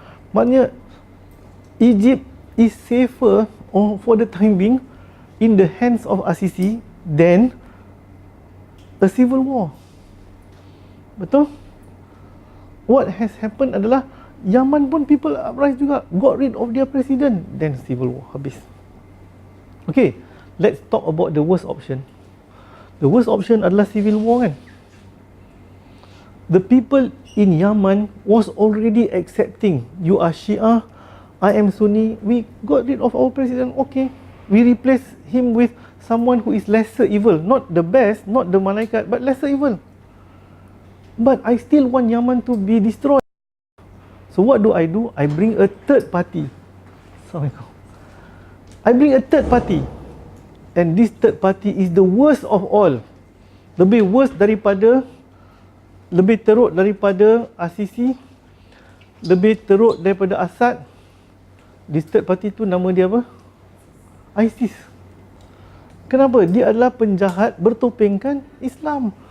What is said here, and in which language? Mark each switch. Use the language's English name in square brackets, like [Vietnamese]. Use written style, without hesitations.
[Malay] Maknanya [English] Egypt is safer, or for the time being, in the hands of Asisi than a civil war. [Malay] Betul? [English] What has happened [Malay] adalah [English] Yaman [Malay] pun [English] people uprise [Malay] juga, [English] got rid of their president, then civil war, [Malay] habis. [English] Okay, let's talk about the worst option. The worst option [Malay] adalah [English] civil war, [Malay] kan? [English] The people in Yaman was already accepting, you are Shia, I am Sunni, we got rid of our president, okay, we replace him with someone who is lesser evil, not the best, not the malaikat, but lesser evil. But I still want Yaman to be destroyed. So what do? I bring a third party. Assalamualaikum. I bring a third party, and this third party is the worst of all. [Malay] Lebih worst daripada, lebih teruk daripada Asisi, lebih teruk daripada Assad. [English] This third party [Malay] tu nama dia apa? ISIS. Kenapa? Dia adalah penjahat bertopengkan Islam.